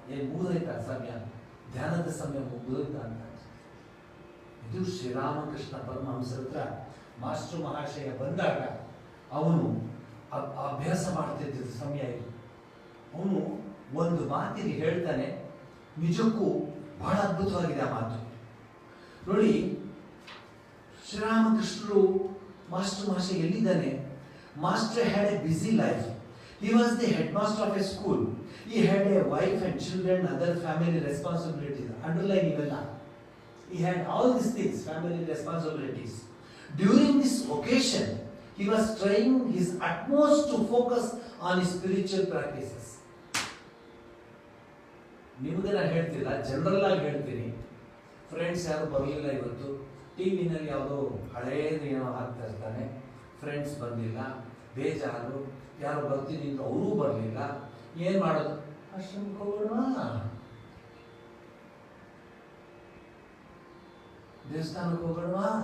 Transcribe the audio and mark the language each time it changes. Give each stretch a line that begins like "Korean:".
Kannada: ಮುಗಿದೈತ ಸಮಯ, ಧ್ಯಾನದ ಸಮಯ ಮುಗಿದೈತ ಅಂತ. ಇದು ಶ್ರೀರಾಮಕೃಷ್ಣ ಪರಮಹಂಸರ ಹತ್ರ ಮಾಸ್ಟರ್ ಮಹಾಶಯ ಬಂದಾಗ ಅವನು ಅಭ್ಯಾಸ ಮಾಡ್ತಿದ್ದ ಸಮಯ ಇದು. ಅವನು ಒಂದು ಮಾತಿಗೆ ಹೇಳ್ತಾನೆ, ನಿಜಕ್ಕೂ ಬಹಳ ಅದ್ಭುತವಾಗಿದೆ ಆ ಮಾತು. ನೋಡಿ, ಶ್ರೀರಾಮಕೃಷ್ಣರು ಮಾಸ್ಟರ್ ಮಹಾಶಯ ಎಲ್ಲಿದ್ದಾನೆ?
English: Master had a busy life. He was the headmaster of a school. He had a wife and children, other family responsibilities. Underline
Kannada: ivella.
English: He had all these things, family responsibilities. During this occasion, he was trying his utmost to focus on his spiritual practices.
Kannada: ನಿಮಗೆ ನಾನು ಹೇಳ್ತಿಲ್ಲ, general ಆಗಿ ಹೇಳ್ತೀನಿ. Friends ಯಾರು ಬರಲಿಲ್ಲ ಇವತ್ತು, ಟಿವಿನಲ್ಲಿ ಯಾವುದೋ ಹಳೇದು ಏನೋ ಹಾಕ್ತಾ ಇರ್ತಾನೆ, ಫ್ರೆಂಡ್ಸ್ ಬಂದಿಲ್ಲ, ಬೇಜಾರು, ಯಾರು ಬರ್ತೀನಿ ಅಂದ್ರೆ ಅವರೂ ಬರಲಿಲ್ಲ, ಏನು ಮಾಡೋದು? ಆಶ್ರಮಕ್ಕೆ ಹೋಗೋಣ, ದೇವಸ್ಥಾನಕ್ಕೆ ಹೋಗೋಣ.